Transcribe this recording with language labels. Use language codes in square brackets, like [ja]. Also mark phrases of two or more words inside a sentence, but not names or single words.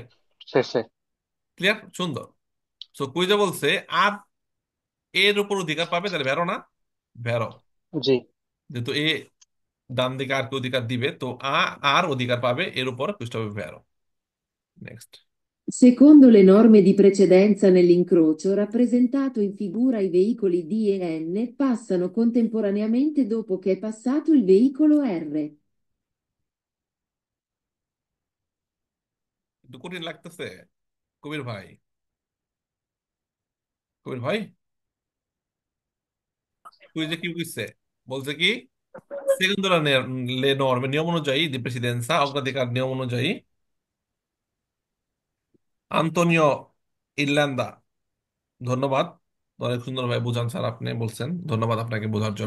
[bn] শেষে। ক্লিয়ার? সুন্দর। সো কুইজে বলছে আর এর উপর অধিকার পাবে, তাহলে ভেরো না? ভেরো। জি। যেহেতু এ ডান দিকে আর কে অধিকার দিবে, তো আর অধিকার পাবে এর উপর, কুইজটা হবে ভেরো। নেক্সট। [it] Secondo le norme di precedenza nell'incrocio, rappresentato in figura i veicoli D e N passano contemporaneamente dopo che è passato il veicolo R. [bn] একটু কঠিন লাগতেছে কবির ভাই? কবির ভাই, কুইজে কি বুঝছে? বলছে কি, [it] secondo le norme, [bn] নিয়ম অনুযায়ী, [it] di precedenza [bn] অগ্রাধিকার নিয়ম অনুযায়ী, আন্তোনিও ইরল্যান্ডা, ধন্যবাদ, অনেক সুন্দরভাবে বুঝান স্যার, আপনি বলছেন, ধন্যবাদ আপনাকে বোঝার জন্য।